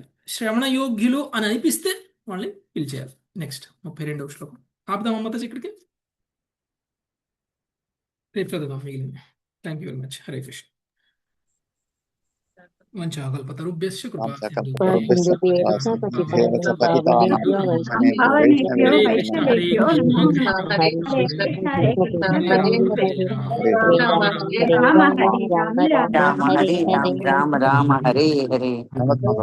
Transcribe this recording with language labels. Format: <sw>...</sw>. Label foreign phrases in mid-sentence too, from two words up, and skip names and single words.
<te>శ్రవణ యోగ్యులు అని అనిపిస్తే వాళ్ళని పిలిచేయాలి. నెక్స్ట్ 32వ శ్లోకం ఆపుదాం అమ్మత ఇక్కడికి. రేపు చదువుదాం మిగిలింది.</te> <en>thank you very much.</en> <sa>హరే కృష్ణ. వంచాకల్పతరుభ్యశ్చ కృపా వాంఛాకల్పతరుభ్యశ్చ సింధుభ్యో కృపా పతితానాం పావనేభ్యో పావనేభ్యో వైష్ణవేభ్యో భావనేభ్యో హరే వైష్ణవేభ్యో కృష్ణ నమో హరే నమః. కృష్ణ హరే కృష్ణ హరే కృష్ణ హరే హరే రామ రామ హరే రామ రామ హరే రామ రామ రామ రామ హరే హరే హరే హరే.</sa> <te>నమస్కారం</te>